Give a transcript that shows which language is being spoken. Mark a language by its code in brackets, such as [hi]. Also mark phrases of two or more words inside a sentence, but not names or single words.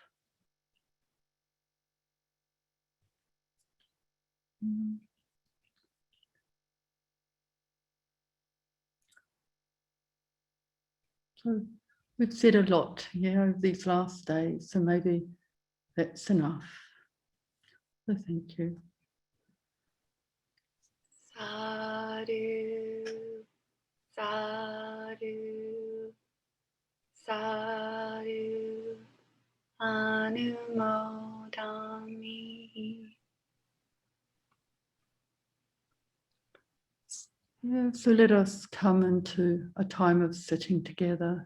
[en] So we've said a lot, over these last days, so maybe that's enough. So thank you. [pi] Sadhu, sadhu, sadhu, anumodami. [en] So let us come into a time of sitting together.